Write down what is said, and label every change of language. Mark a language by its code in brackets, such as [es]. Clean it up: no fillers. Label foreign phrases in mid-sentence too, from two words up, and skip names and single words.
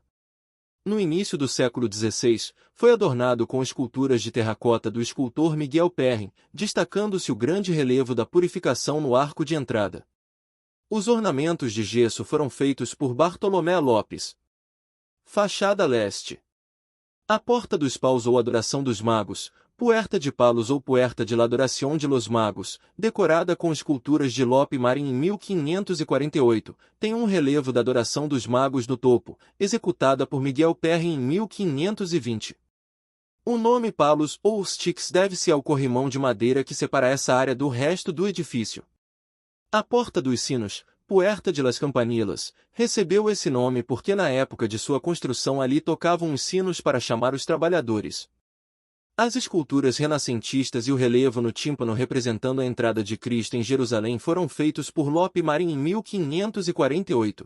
[pt] No início do século XVI, foi adornado com esculturas de terracota do escultor Miguel Perrin, destacando-se o grande relevo da Purificação no arco de entrada. Os ornamentos de gesso foram feitos por Bartolomé Lopes. Fachada leste. A Porta dos Paus ou Adoração dos Magos, Puerta de Palos ou Puerta de la Adoración de los Magos, decorada com esculturas de Lope Marin em 1548, tem um relevo da Adoração dos Magos no topo, executada por Miguel Perrin em 1520. O nome Palos ou Sticks deve-se ao corrimão de madeira que separa essa área do resto do edifício. A Porta dos Sinos, Puerta de las Campanilas, recebeu esse nome porque na época de sua construção ali tocavam os sinos para chamar os trabalhadores. As esculturas renascentistas e o relevo no tímpano representando a entrada de Cristo em Jerusalém foram feitos por Lope Marin em 1548.